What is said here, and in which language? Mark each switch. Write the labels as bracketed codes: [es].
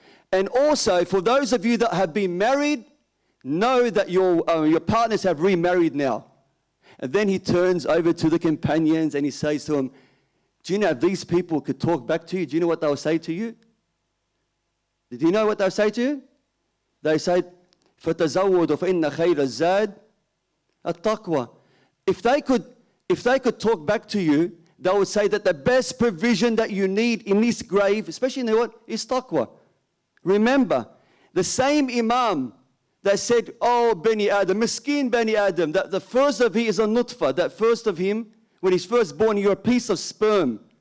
[en] And also, for those of you that have been married, know that your partners have remarried now. And then he turns over to the companions and he says to them, do you know if these people could talk back to you, do you know what they'll say to you? Do you know what they'll say to you? They say, [ar] فَتَزَوَّدُوا فَإِنَّ خَيْرَ الزَّادِ التَّقْوَى. [en] If they could talk back to you, they would say that the best provision that you need in this grave, especially in the world, is taqwa. Remember, the same Imam that said, oh, Bani Adam, Miskin Bani Adam, that the first of him is a nutfa, that first of him, when he's first born, you're a piece of sperm.